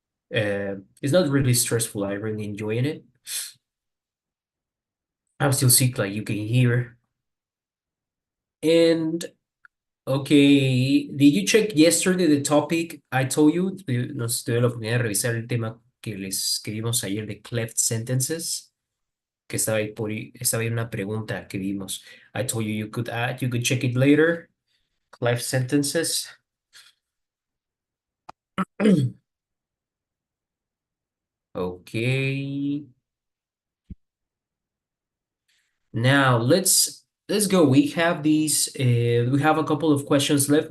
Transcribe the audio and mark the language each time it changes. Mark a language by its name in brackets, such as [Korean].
[English] It's not really stressful. I really enjoying it. I'm still sick, like you can hear. And okay, did you check yesterday the topic I told you? [Spanish] Nos tuve la oportunidad de revisar el tema que les escribimos ayer de cleft sentences, que estaba ahí una pregunta que vimos. [English] I told you you could check it later. Cleft sentences. Okay. Now let's go. We have a couple of questions left.